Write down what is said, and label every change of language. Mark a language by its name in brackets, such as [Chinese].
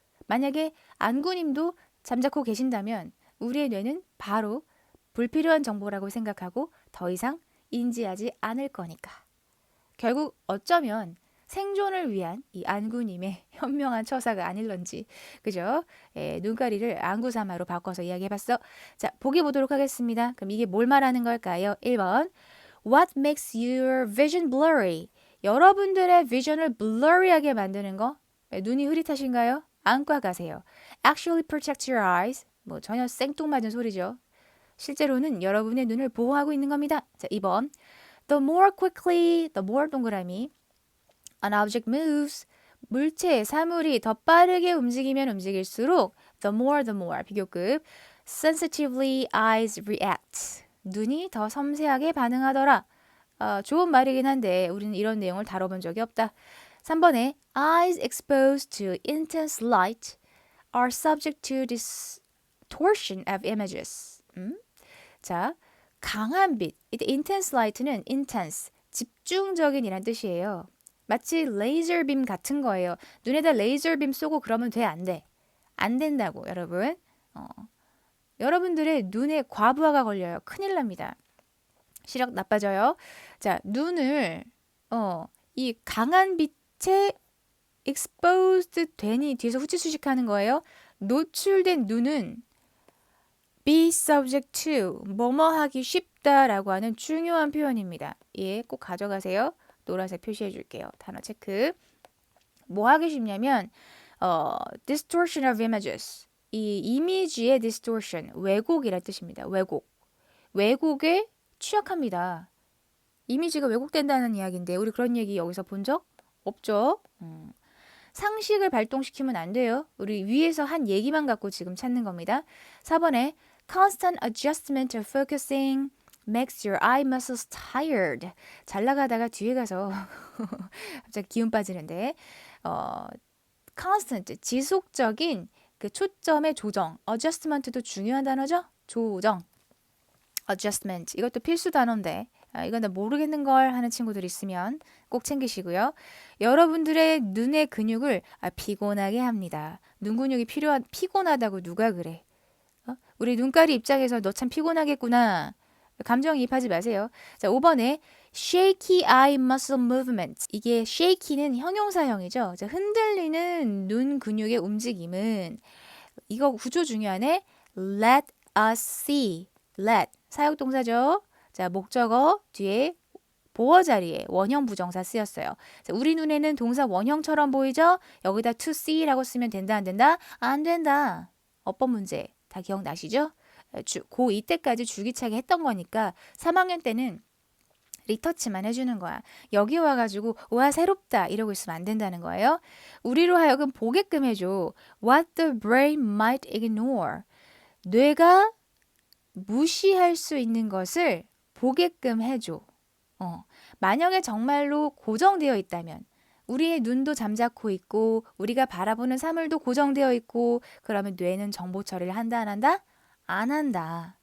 [Korean] 만약에 안구님도 잠자코 계신다면 우리의 뇌는 바로 불필요한 정보라고 생각하고 더 이상 인지하지 않을 거니까. 결국 어쩌면 생존을 위한 이 안구님의 현명한 처사가 아닐런지. 그죠? 눈가리를 안구사마로 바꿔서 이야기해봤어. 자, 보기 보도록 하겠습니다. 그럼 이게 뭘 말하는 걸까요? 1번. [English] What makes your vision blurry? [Korean] 여러분들의 비전을 blurry하게 만드는 거? 눈이 흐릿하신가요? 안과 가세요. [English] Actually protects your eyes. [Korean] 뭐 전혀 생뚱맞은 소리죠. 실제로는 여러분의 눈을 보호하고 있는 겁니다. 자, 2번. [English] The more quickly, the more 동그라미. An object moves. [Korean] 물체, 사물이 더 빠르게 움직이면 움직일수록 [English] the more [Korean] 비교급 [English] sensitively eyes react. [Korean] 눈이 더 섬세하게 반응하더라. 좋은 말이긴 한데 우리는 이런 내용을 다뤄본 적이 없다. 3번에 [English] eyes exposed to intense light are subject to distortion of images. [Korean] 자, 강한 빛. 이때 intense light는 intense, 집중적인 이란 뜻이에요. 마치 레이저 빔 같은 거예요. 눈에다 레이저 빔 쏘고 그러면 돼, 안 돼? 안 된다고, 여러분. 여러분들의 눈에 과부하가 걸려요. 큰일 납니다. 시력 나빠져요. 자, 눈을 이 강한 빛에 exposed 되니 뒤에서 후치수식 하는 거예요. 노출된 눈은 [English] be subject to [Korean] 뭐뭐 하기 쉽다라고 하는 중요한 표현입니다. 예, 꼭 가져가세요. 노란색 표시해 줄게요. 단어 체크. 뭐 하기 쉽냐면 [English] distortion of images. [Korean] 이 이미지의 distortion, 왜곡이란 뜻입니다. 왜곡에 취약합니다. 이미지가 왜곡된다는 이야기인데 우리 그런 얘기 여기서 본 적 없죠? 상식을 발동시키면 안 돼요. 우리 위에서 한 얘기만 갖고 지금 찾는 겁니다. 4번에 [English] constant adjustment of focusing makes your eye muscles tired. [Korean] 잘 나가다가 뒤에 가서 갑자기 기운 빠지는데 constant, 지속적인 그 초점의 조정, adjustment도 중요한 단어죠? 조정, adjustment, 이것도 필수 단어인데 이건 나 모르겠는 걸 하는 친구들 있으면 꼭 챙기시고요. 여러분들의 눈의 근육을 피곤하게 합니다. 눈 근육이 피곤하다고 누가 그래? 우리 눈깔이 입장에서 너 참 피곤하겠구나. 감정이입하지 마세요. 자, 5번에 [English] shaky eye muscle movement. [Korean] 이게 shaky는 형용사형이죠. 자, 흔들리는 눈 근육의 움직임은 이거 구조 중요하네. [English] let us see. let 사역동사죠. [Korean] 자, 목적어 뒤에 보어 자리에 원형 부정사 쓰였어요. 자, 우리 눈에는 동사 원형처럼 보이죠? 여기다 to see라고 쓰면 된다 안 된다? 안 된다. 어법 문제 다 기억나시죠? 고2 때까지 줄기차게 했던 거니까 3학년 때는 리터치만 해주는 거야. 여기 와가지고 와 새롭다 이러고 있으면 안 된다는 거예요. 우리로 하여금 보게끔 해줘. [English] What the brain might ignore. [Korean] 뇌가 무시할 수 있는 것을 보게끔 해줘. 만약에 정말로 고정되어 있다면 우리의 눈도 잠자코 있고 우리가 바라보는 사물도 고정되어 있고 그러면 뇌는 정보 처리를 한다 안 한다? 안 한다.